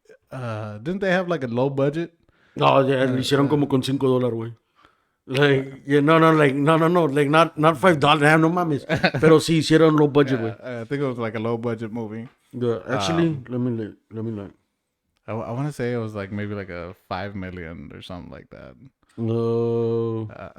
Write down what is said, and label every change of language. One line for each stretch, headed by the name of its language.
English: Didn't they have like a low budget?
Spanish: No, ya, lo hicieron como con $5, güey.
English: Like, yeah, no, like, no, like, not $5,
Spanish: no mames. Pero sí hicieron
English: low budget,
Spanish: güey.
English: I think it was like a low budget movie. Yeah, actually, let me look. I want to say it was like maybe like a 5 million or something like that. No,